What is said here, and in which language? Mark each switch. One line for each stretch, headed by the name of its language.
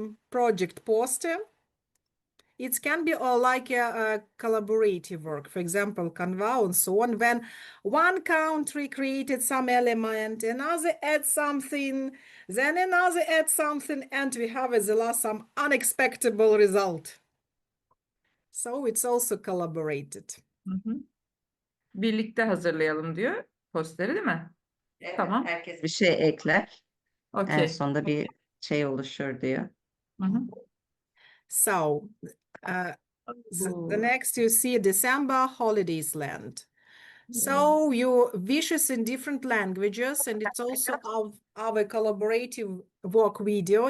English: Project poster. It can be like a collaborative work, for example, Canva and so on. When one country created some element, another adds something, then another adds something, and we have at the last some unexpected result. So it's also collaborated. Hı hı.
Turkish: Birlikte hazırlayalım diyor posteri, değil mi? Evet, Tamam. herkes bir şey ekler. En Okey. sonunda bir şey oluşur diyor. Hı hı.
English: So the next you see December holidays land. So you wishes in different languages, and it's also our collaborative work video.